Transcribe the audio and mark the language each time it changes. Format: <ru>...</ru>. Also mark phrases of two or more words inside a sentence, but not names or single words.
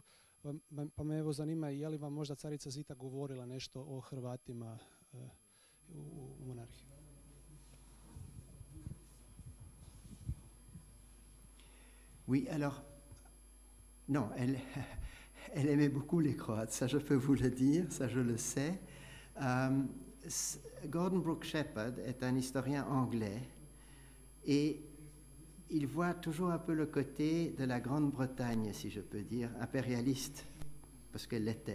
<hr>Pa me evo zanima je li vam možda carica Zita govorila nešto o Hrvatima u monarhiji?</hr> <fr>Oui, alors, non, elle aimait beaucoup les Croates, ça je peux vous le dire, ça je le sais. Gordon Brooke Shepherd est un historien anglais et il voit toujours un peu le côté de la Grande-Bretagne, si je peux dire, impérialiste, parce qu'elle l'était.</fr>